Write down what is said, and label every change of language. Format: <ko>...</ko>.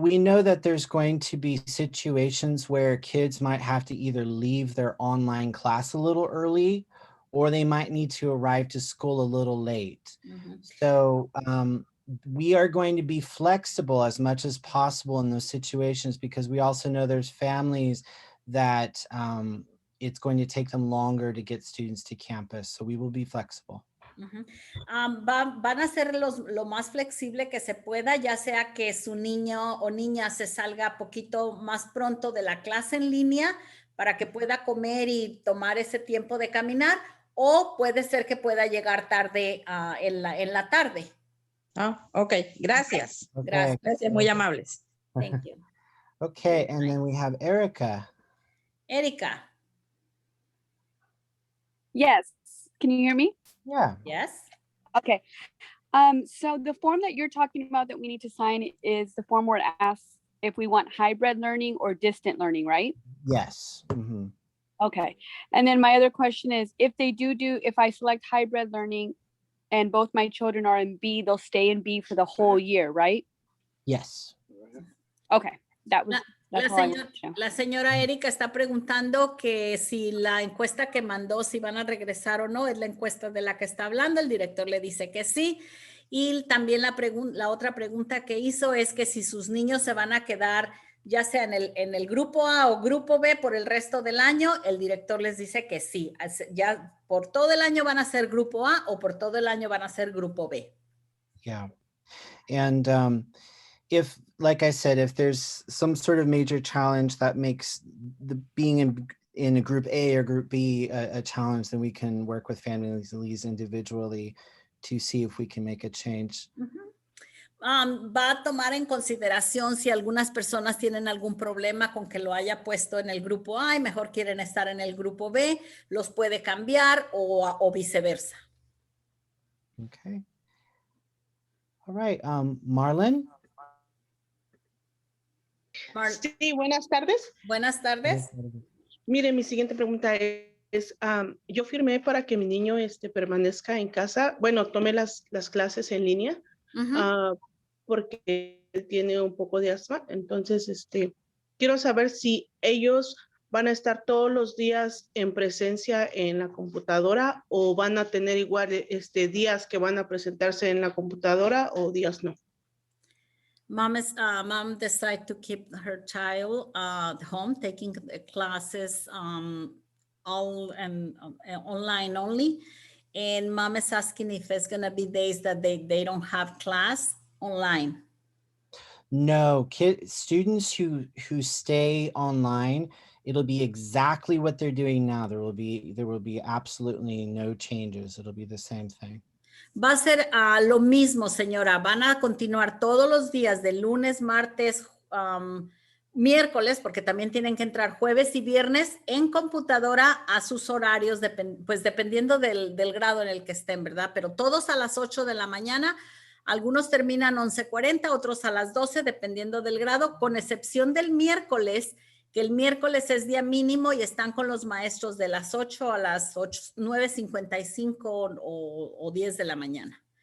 <en>We know that there's going to be situations where kids might have to either leave their online class a little early, or they might need to arrive to school a little late. So we are going to be flexible as much as possible in those situations, because we also know there's families that it's going to take them longer to get students to campus. So we will be flexible. Ujú.</en> <es>Van a ser lo más flexible que se pueda, ya sea que su niño o niña se salga poquito más pronto de la clase en línea para que pueda comer y tomar ese tiempo de caminar, o puede ser que pueda llegar tarde en la tarde. Ah, ok, gracias. Okay. Gracias. Gracias, muy amables.</es> <en>Thank you. Okay, and then we have Erica. Erika, Yes. Can you hear me? Yeah. yes. Okay. So the form that you're talking about that we need to sign is the form where it asks if we want hybrid learning or distant learning, right? Yes. Mhm. Okay. And then my other question is, if I select hybrid learning and both my children are in B, they'll stay in B for the whole year, right? Yes. Okay. That's</en> <es>La,</es> <en>all I wanted to know.</en> <es>la señora Erika está preguntando que si la encuesta que mandó, si van a regresar o no, es la encuesta de la que está hablando. El director le dice que sí. Y también la otra pregunta que hizo es que si sus niños se van a quedar ya sea en el grupo A o grupo B por el resto del año, el director les dice que sí. Ya por todo el año van a ser grupo A o por todo el año van a ser grupo B.</es> <en>Yeah. And if, like I said, if there's some sort of major challenge that makes the being in a group A or group B a challenge, then we can work with families individually to see if we can make a change.</en> <es>Va a tomar en consideración si algunas personas tienen algún problema con que lo haya puesto en el grupo A y mejor quieren estar en el grupo B, los puede cambiar o viceversa.</es> <en>Okay. All right. Marlon.</en> <es>Sí, buenas tardes. Buenas tardes. Mire, mi siguiente pregunta es, yo firmé para que mi niño permanezca en casa, bueno, tome las clases en línea, porque él tiene un poco de asma. Entonces, quiero saber si ellos van a estar todos los días en presencia en la computadora o van a tener igual días que van a presentarse en la computadora o días no.</es> <en>Mom decided to keep her child at home, taking classes all and online only. And mom is asking if it's going to be days that they don't have class online. No, students who stay online, it'll be exactly what they're doing now. There will be absolutely no changes. It'll be the same thing.</en> <es>Va a ser lo mismo, señora. Van a continuar todos los días de lunes, martes, miércoles, porque también tienen que entrar jueves y viernes en computadora a sus horarios, pues dependiendo del grado en el que estén, ¿verdad? Pero todos a las 8 de la mañana. Algunos terminan 11:40, otros a las 12, dependiendo del grado, con excepción del miércoles, que el miércoles es día mínimo y están con los maestros de las 8 a las 9:55 o 10 de la mañana.</es>